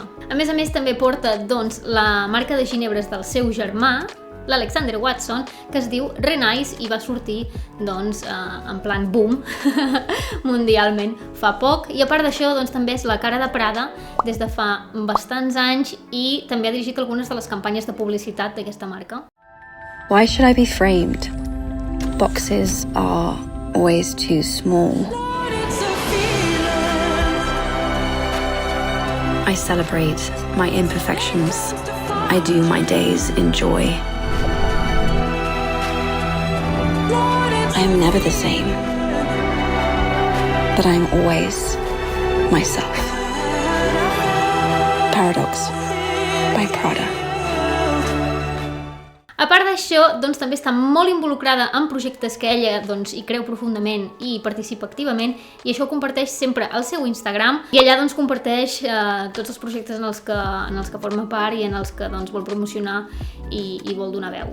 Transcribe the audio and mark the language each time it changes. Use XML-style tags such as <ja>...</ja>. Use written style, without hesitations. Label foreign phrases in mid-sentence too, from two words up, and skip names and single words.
<ca>A més, també porta la marca de ginebres del seu germà, l'Alexander Watson, que es diu Renice i va sortir</ca> <es>en plan</es> <ca>boom mundialment fa poc, i a part d'això també és la cara de Prada des de fa bastants anys i també ha dirigit algunes de les campanyes de publicitat d'aquesta marca.</ca> <en>Why should I be framed? Boxes are always too small. I celebrate my imperfections. I do my days in joy. I am never the same, but I am always myself. Paradox by Prada.</en> <ca>A part d'això, també està molt involucrada en projectes que ella hi creu profundament i participa activament, i això ho comparteix sempre al seu Instagram, i allà comparteix tots els projectes en els que forma part i en els que vol promocionar i vol donar veu.</ca>